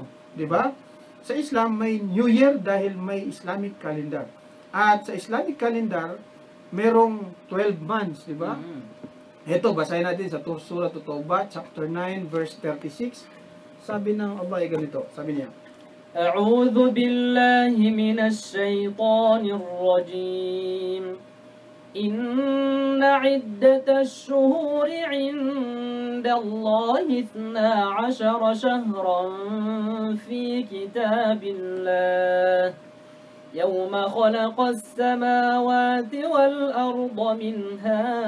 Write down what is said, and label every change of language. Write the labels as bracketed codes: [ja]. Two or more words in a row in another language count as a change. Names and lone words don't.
[tl] Diba? Sa Islam, may [en] New Year [tl] dahil may [en] Islamic calendar. [tl] At sa [en] Islamic calendar, [tl] merong 12 months, diba? Ito, basahin natin sa Surah At-Tawbah, [en] chapter 9, verse 36. [tl] Sabi ng Allah ay ganito, sabi niya, [ar] أعوذ بالله من الشيطان الرجيم إن عدة الشهور عند الله 12 شهرا في كتاب الله يوم خلق السماوات والأرض منها